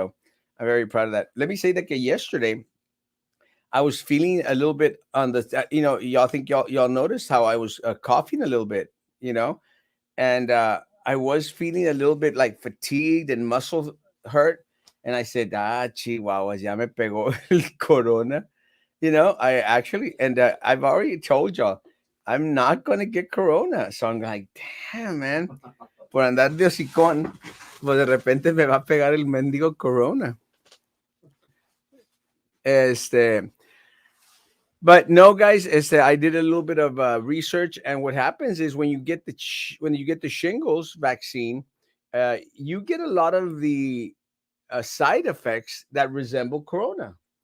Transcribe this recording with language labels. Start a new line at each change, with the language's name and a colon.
English: So I'm very proud of that. Let me say that yesterday I was feeling a little bit on the, y'all think y'all noticed how I was coughing a little bit, and I was feeling a little bit like fatigued and muscle hurt. And I said,
Spanish: chihuahuas, ya me pegó el corona.
English: I actually, and I've already told y'all, I'm not going to get corona. So I'm like, damn, man,
Spanish: por andar de hocicón, pues de repente me va a pegar el mendigo corona.
English: Este, But no, guys, I did a little bit of research, and what happens is when you get the shingles vaccine, you get a lot of the side effects that resemble corona.